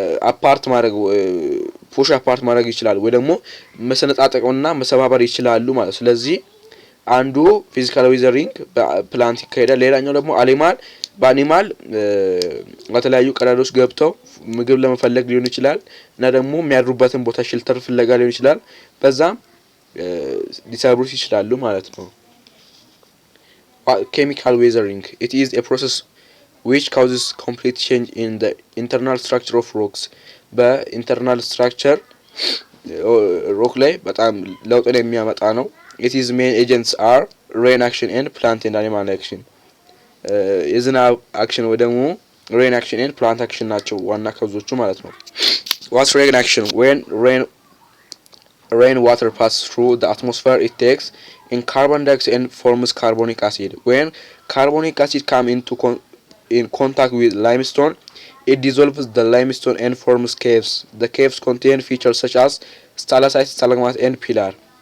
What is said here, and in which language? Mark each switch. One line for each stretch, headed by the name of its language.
Amharic: አፓርት ማድረግ ፑሽ አፓርት ማድረግ ይችላል ወይ ደግሞ መሰነጣጠቅና መሰባበር ይችላሉ ማለት። ስለዚህ አንዱ ፊዚካል ዊዘሪንግ በፕላንት ይካሄዳል። ሌላኛው ደግሞ በአኒማል በተለያዩ ቀዳዳዎች ገብተው ምግብ ለመፈለግ ሊሆን ይችላል እና ደግሞ የሚያድሩበትን ቦታ ሼልተር ፍለጋ ሊሆን ይችላል። በዛም ሊሰብሩት ይችላሉ ማለት ነው።
English: Chemical weathering, it is a process which causes complete change in the internal structure of rocks.
Amharic: በኢንተርናል ስትራክቸር ሮክ ላይ በጣም ለውጥን የሚያመጣ ነው።
English: it is main agents are rain action and plant and animal action.
Amharic: የዝናብ አክሽን ወይ ደግሞ
English: rain action and plant action
Amharic: ናቸው ዋና ካውዞቹ ማለት ነው።
English: what's rain action? when rain water passes through the atmosphere, it takes in carbon dioxide and forms carbonic acid. When carbonic acid come in contact with limestone, it dissolves the limestone and forms caves. The caves contain features such as stalactite, stalagmite and pillar.